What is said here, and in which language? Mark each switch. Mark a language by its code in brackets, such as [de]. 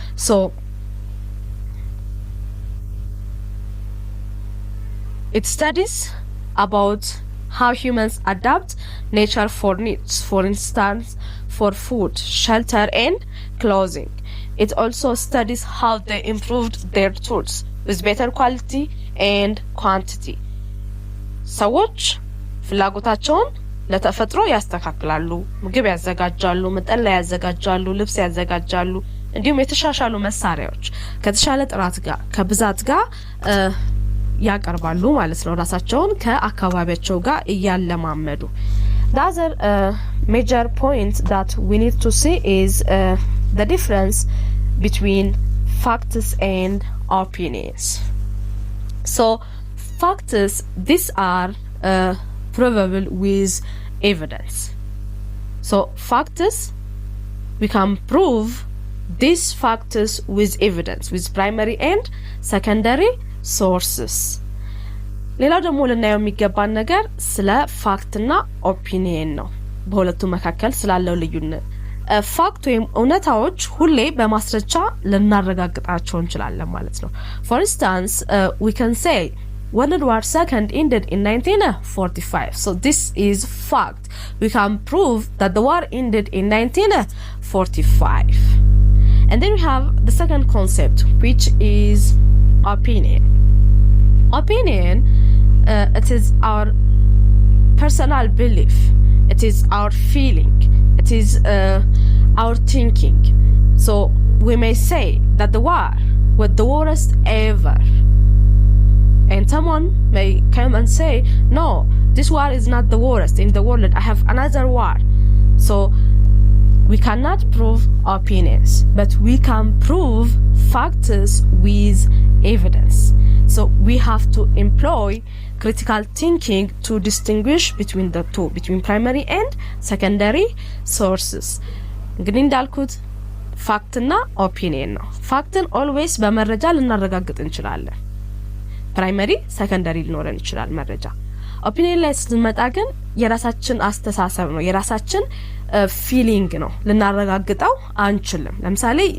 [en] So it studies about how humans adapt nature for needs, for instance, for food, shelter, and clothing. It also studies how they improved their tools with better quality and quantity. [am] ሰዎች ፍላጎታቸውን ለተፈጥሮ ያስተካክላሉ፣ ምግብ ያዘጋጃሉ፣ መጠለያ ያዘጋጃሉ፣ ልብስ ያዘጋጃሉ፣ እንዲሁም የተሻሻሉ መሳሪያዎች ከተሻለ ጥራት ጋር ከብዛት ጋር ያቀርባሉ ማለት ነው። ራሳቸውን ከአካባቢያቸው ጋር እያለማመዱ። [en] The other major point that we need to see is the difference between facts and opinions. So facts, these are provable with evidence. So facts, we can prove these facts with evidence, with primary and secondary sources. [am] ሌላው ደግሞ ልናየው የሚገባን ነገር ስለ ፋክትና ኦፒኒየን ነው። በሁለቱ መካከል ስላለው ልዩነት ፋክት ወይም እውነታዎች ሁሌ በማስረጃ ልናረጋግጣቸው እንችላለን ማለት ነው። [en] for instance, we can say World War II ended in 1945. So this is fact. We can prove that the war ended in 1945. And then we have the second concept, which is opinion. Opinion, it is our personal belief, it is our feeling, it is our thinking. So we may say that the war was the worst ever, and someone may come and say, no, this war is not the worst in the world, I have another war. So we cannot prove opinions, but we can prove facts with evidence. So we have to employ critical thinking to distinguish between the two, between primary and secondary sources. [am] እንግዲህ እንዳልኩት ፋክትና ኦፒኒየን ነው። ፋክትን ኦልዌይስ በመረጃ ልናረጋግጥ እንችላለን። ፕራይመሪ ሰከንደሪ ሊኖረን ይችላል መረጃ። ኦፒኒየን ላይ ስትመጣ ግን የራሳችን አስተሳሰብ ነው፣ የራሳችን ፊሊንግ ነው፣ ልናረጋግጠው አንችልም። ለምሳሌ